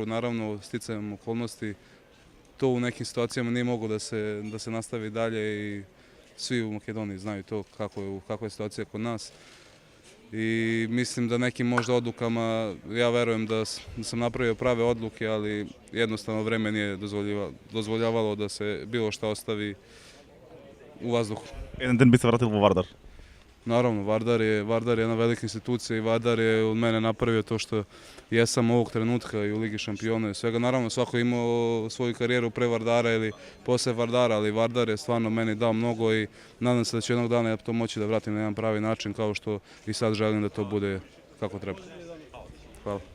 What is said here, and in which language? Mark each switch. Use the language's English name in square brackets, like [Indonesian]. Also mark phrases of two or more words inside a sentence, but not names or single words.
[Serbian] Naravno, sticajem okolnosti, to u nekim situacijama nije moglo da se nastavi dalje i svi u Makedoniji znaju to kakva je situacija kod nas. I mislim da nekim možda odlukama, ja verujem da sam napravio prave odluke, ali jednostavno vreme nije dozvoljavalo da se bilo šta ostavi u vazduhu. [Macedonian] Еден ден би се вратил во Вардар? [Serbian] Naravno, Vardar je jedna velika institucija i Vardar je od mene napravio to što jesam ovog trenutka i u Ligi šampiona i svega. Naravno, svako je imao svoju karijeru pre Vardara ili posle Vardara, ali Vardar je stvarno meni dao mnogo i nadam se da će jednog dana ja to moći da vratim na jedan pravi način kao što i sad želim da to bude kako treba.